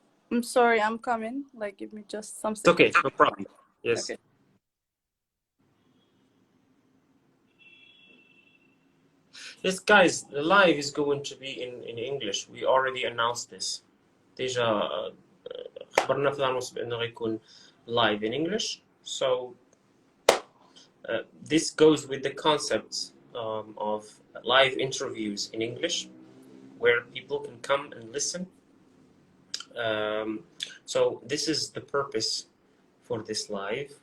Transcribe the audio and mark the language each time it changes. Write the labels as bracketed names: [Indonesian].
[English] I'm sorry, I'm coming. Like, give me just some seconds. It's okay, no problem. Yes. Okay. Yes, guys, the live is going to be in English. We already announced this. [Arabic] ديجا خبرنا في العنوان بأنه غيكون [English] live in English. So this goes with the concept of live interviews in English, where people can come and listen. So this is the purpose for this live.